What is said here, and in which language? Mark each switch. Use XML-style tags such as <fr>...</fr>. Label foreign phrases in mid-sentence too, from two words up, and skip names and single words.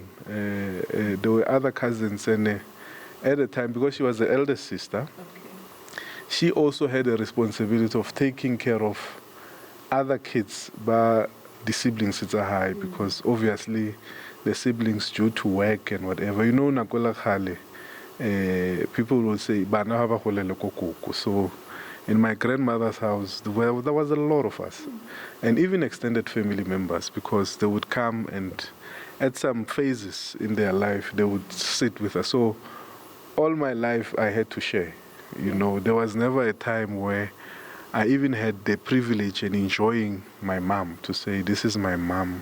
<en>There were other cousins, and at the time, because she was the eldest sister, she also had a responsibility of taking care of other kids, but the siblings it's a high because obviously the siblings due to work and whatever.</en> <st>Nakola khale,</st> <en>people will say,</en> <st>"Bana haba kholele ko kuku."</st> <en>So in my grandmother's house, there was a lot of us, and even extended family members, because they would come and at some phases in their life, they would sit with us. So all my life, I had to share. There was never a time where I even had the privilege and enjoying my mom, to say, this is my mom.</en>